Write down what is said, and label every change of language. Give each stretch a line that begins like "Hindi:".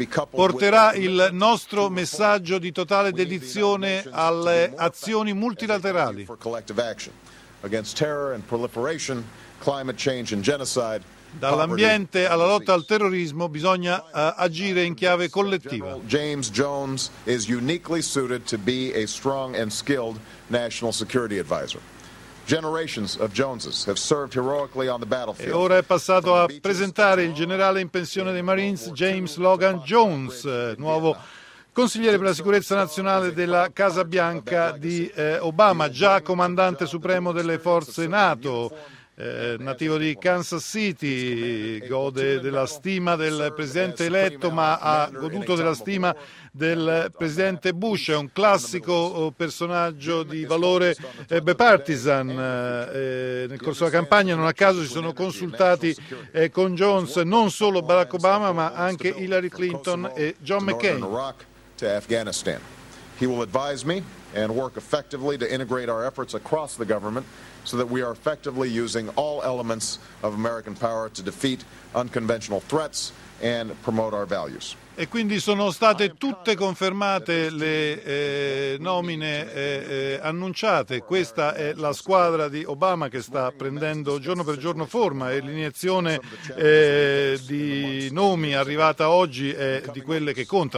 Italian: Porterà il nostro messaggio di totale dedizione alle azioni multilaterali
English: against terror and proliferation, climate change and genocide.
Italian: Dall'ambiente alla lotta al terrorismo bisogna agire in chiave collettiva.
English: James Jones is uniquely suited to be a strong and skilled national security advisor. Generations of Joneses have served heroically on the battlefield.
Italian: E ora è passato a presentare il generale in pensione dei Marines, James Logan Jones, nuovo consigliere per la sicurezza nazionale della Casa Bianca di Obama, già comandante supremo delle forze NATO. nativo di Kansas City, gode della stima del presidente eletto, ma ha goduto della stima del presidente Bush. È un classico personaggio di valore bipartisan. Nel corso della campagna, non a caso, si sono consultati con Jones non solo Barack Obama, ma anche Hillary Clinton e John McCain.
English: Afghanistan. He will advise me and work effectively to integrate our efforts across the government so that we are effectively using all elements of American power to defeat unconventional threats and promote our values.
Italian: E quindi sono state tutte confermate le nomine annunciate. Questa è la squadra di Obama che sta prendendo giorno per giorno forma e l'iniezione di nomi arrivata oggi è di quelle che conta.